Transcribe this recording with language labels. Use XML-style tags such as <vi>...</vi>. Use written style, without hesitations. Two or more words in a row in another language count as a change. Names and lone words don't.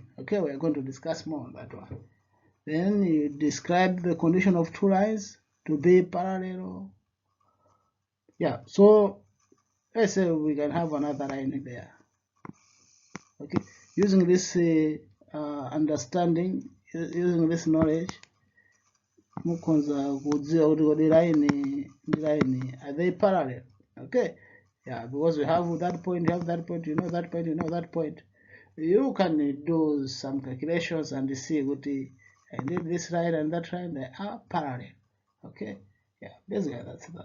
<en>Okay, we're going to discuss more on that one. Then you describe the condition of two lines to be parallel. Yeah, so let's say we can have another line there. Okay, using this understanding, using this knowledge,</en> <ny>mukonza kudziwa kuti</ny> <en>line are they parallel? Okay, yeah, because we have that point, you have that point, you know that point, you know that point. You can do some calculations and see what I need this line and that line, they are parallel. Okay, yeah, basically that's that.</en>